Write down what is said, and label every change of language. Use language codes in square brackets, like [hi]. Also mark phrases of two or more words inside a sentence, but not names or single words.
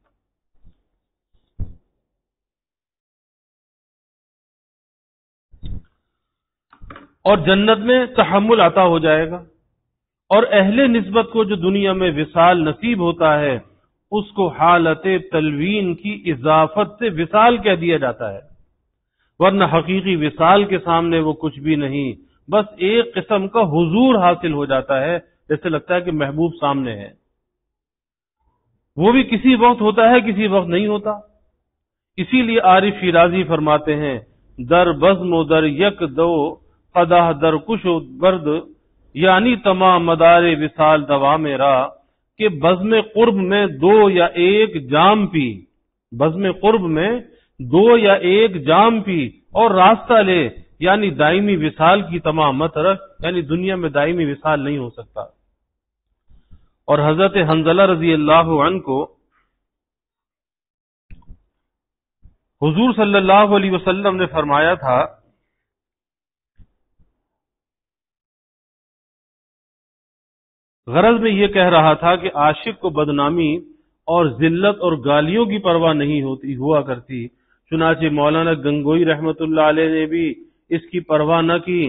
[ur] اور جنت میں تحمل عطا ہو جائے گا، اور اہل نسبت کو جو دنیا میں وصال نصیب ہوتا ہے اس کو حالت تلوین کی اضافت سے وصال کہہ دیا جاتا ہے، ورنہ حقیقی وصال کے سامنے وہ کچھ بھی نہیں، بس ایک قسم کا حضور حاصل ہو جاتا ہے، جیسے لگتا ہے کہ محبوب سامنے ہے، وہ بھی کسی وقت ہوتا ہے کسی وقت نہیں ہوتا۔ اسی لیے عارف شیرازی فرماتے ہیں [fa] در بزم و در یک دو قدح در کش و برد، [ur] یعنی تمام مدار وصال دوا میرا، کہ بزم قرب میں دو یا ایک جام پی، بزم قرب میں دو یا ایک جام پی اور راستہ لے، یعنی دائمی وصال کی تمام مت رکھ، یعنی دنیا میں دائمی وصال نہیں ہو سکتا۔ اور حضرت حنظلہ [ar] رضی اللہ عنہ [ur] کو حضور [ar] صلی اللہ علیہ وسلم [ur] نے فرمایا تھا غرض میں یہ کہہ رہا تھا کہ عاشق کو بدنامی اور ذلت اور گالیوں کی پرواہ نہیں ہوتی ہوا کرتی، چنانچہ مولانا گنگوئی [ar] رحمت اللہ علیہ [ur] نے بھی اس کی پرواہ نہ کی۔